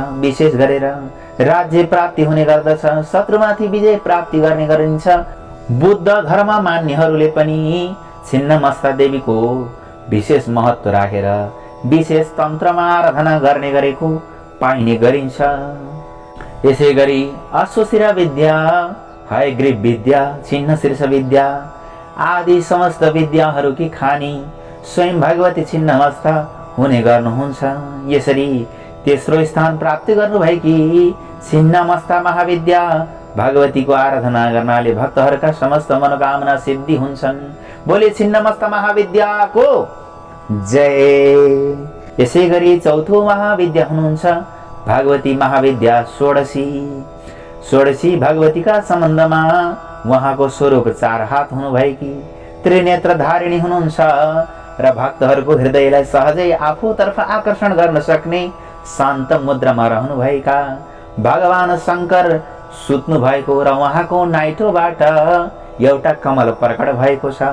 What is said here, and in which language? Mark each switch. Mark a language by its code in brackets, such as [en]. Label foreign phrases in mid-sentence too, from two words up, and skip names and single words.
[ne] विशेष गरेर राज्य प्राप्ति हुने गर्दछ, शत्रुमाथि विजय प्राप्ति गर्ने गरिन्छ। बुद्ध धर्म मान्नेहरूले पनि छिन्नमस्ता देवीको विशेष महत्त्व राखेर विशेष तन्त्रमा आराधना गर्ने गरेको पाइने गरिन्छ। यसै गरी अश्वशिरा विद्या, हयग्रीव विद्या, छिन्न शीर्ष विद्या आदि समस्त विद्याहरूकी खानी स्वयं भगवती छिन्नमस्ता हुने गर्नुहुन्छ। यसरी तेस्रो स्थान प्राप्ति गर्नुभएकी छिन्नमस्ता महाविद्या भगवतीको आराधना गर्नाले भक्तहरूका समस्त मनोकामना सिद्धि हुन्छन्। बोले छिन्नमस्ता महाविद्याको जय। यसै गरी चौथो महाविद्या हुनुहुन्छ भगवती महाविद्या षोडशी। षोडशी भगवतीका सम्बन्धमा उहाँको स्वरूप 4 हात हुनुभएकी त्रिनेत्र धारिणी हुनुहुन्छ र भक्तहरूको हृदयलाई सहजै आफूतर्फ आकर्षण गर्न सक्ने शान्त मुद्रामा रहनुभएका भगवान शङ्कर सुत्नु भएको र उहाँको नाइटोबाट एउटा कमल प्रकट भएको छ।